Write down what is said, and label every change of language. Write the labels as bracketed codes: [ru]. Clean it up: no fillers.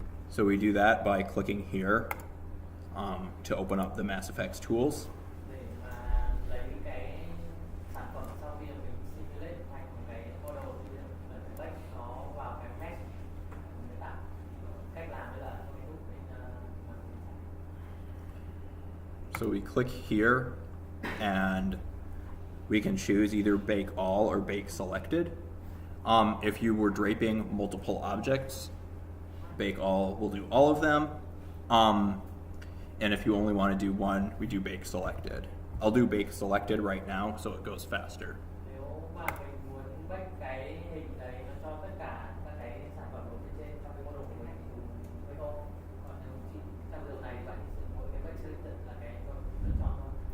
[en] So we do that by clicking here to open up the Mass Effects tools. [vi] để mà lấy cái sản phẩm sau khi mình simulate thành cái model thì mình phải take nó vào cái mesh để tạo cách làm bây giờ trong cái lúc mình [en] So we click here and we can choose either bake all or bake selected. If you were draping multiple objects, bake all will do all of them. And if you only want to do one, we do bake selected. I'll do bake selected right now so it goes faster. [vi] nếu mà mình muốn bake cái hình đấy nó cho tất cả các cái sản phẩm ở phía trên trong cái model của mình thì dùng bake all. Còn nếu chỉ trong điều này bạn chỉ sử dụng mỗi cái bake selected là cái lựa chọn thôi.